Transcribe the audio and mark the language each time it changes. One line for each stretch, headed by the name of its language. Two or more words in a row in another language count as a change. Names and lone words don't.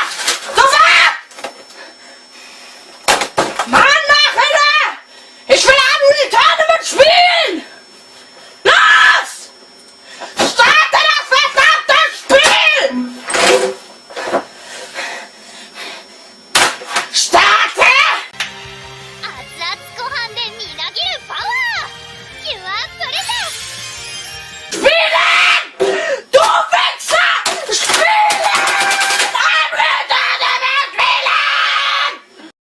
German: Sofort! Mann, Nachhinein! Ich will am Tournament spielen! Los! Starte das verdammte Spiel! Starte!
Japanese: 熱々ご飯でみなぎるパワーキュアプレシャス
German: Spielen! Du Wichser! Spielen! Am Tournament spielen!